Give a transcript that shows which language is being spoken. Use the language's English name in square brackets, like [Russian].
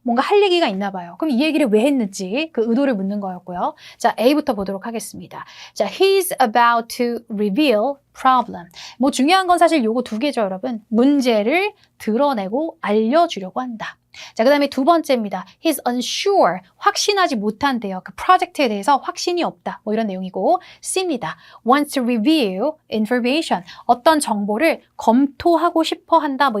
[Korean] 뭔가 할 얘기가 있나 봐요. 그럼 이 얘기를 왜 했는지 그 의도를 묻는 거였고요. 자, A부터 보도록 하겠습니다. [English] 자, he's about to reveal problem. [Korean] 뭐 중요한 건 사실 요거 두 개죠, 여러분. 문제를 드러내고 알려주려고 한다. 자, 그 다음에 두 번째입니다. [English] He's unsure. [Korean] 확신하지 못한대요. 그 프로젝트에 대해서 확신이 없다. 뭐 이런 내용이고 C입니다. [English] Wants to review information. [Korean] 어떤 정보를 검토하고 싶어 한다.